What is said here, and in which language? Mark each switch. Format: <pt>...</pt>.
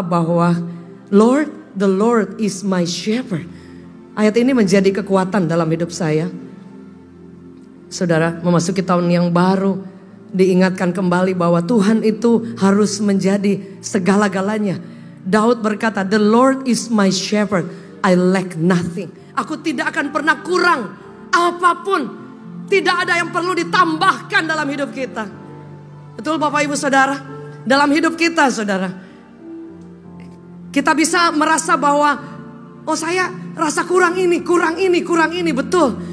<id>Bahwa</id> <en>Lord, the Lord is my shepherd.</en> <id>Ayat ini menjadi kekuatan dalam hidup saya. Saudara, memasuki tahun yang baru, diingatkan kembali bahwa Tuhan itu harus menjadi segala-galanya. Daud berkata,</id> <en>the Lord is my shepherd, I lack nothing.</en> <id>Aku tidak akan pernah kurang apapun. Tidak ada yang perlu ditambahkan dalam hidup kita. Betul Bapak Ibu Saudara? Dalam hidup kita saudara, kita bisa merasa bahwa oh saya rasa kurang ini, kurang ini, kurang ini. Betul.</id>